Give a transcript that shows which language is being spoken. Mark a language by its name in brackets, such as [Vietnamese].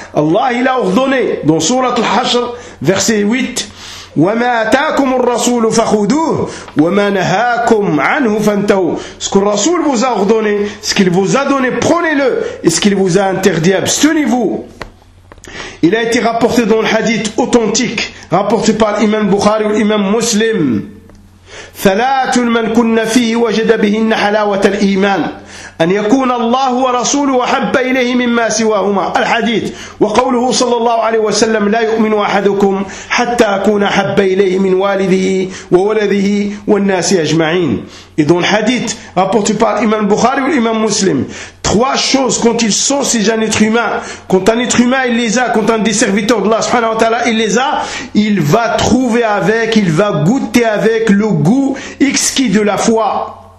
[French] Allah, il a ordonné dans surat al-Hashr, verset 8, « [Arabic] وَمَا أَتَاكُمُ الرَّسُولُ فَخُدُوهُ وَمَا نَهَاكُمْ عَنْهُ فَانْتَهُ [French] » Ce que le Rasoul vous a ordonné, ce qu'il vous a donné, prenez-le, et ce qu'il vous a interdit, abstenez-vous. Il a été rapporté dans le hadith authentique, rapporté par l'imam Bukhari ou l'imam Muslim. [Arabic] « ثَلَاتٌ مَنْ كُنَّ فِيهِ وَجَدَ بِهِنَّ حَلَاوَةَ الْإِيمَانِ » أن يكون الله ورسوله أحب إليه مما سواهما الحديث وقوله صلى الله عليه وسلم لا يؤمن أحدكم حتى أكون أحب إليه من والده وولده والناس أجمعين. إذن حديث [French] rapporté par l'imam Bukhari et l'imam Muslim. Trois choses quand ils sont ces êtres humains, quand un être humain il les a, quand un des serviteurs d'Allah subhanahu wa ta'ala il les a, il va trouver avec, il va goûter avec le goût exquis de la foi.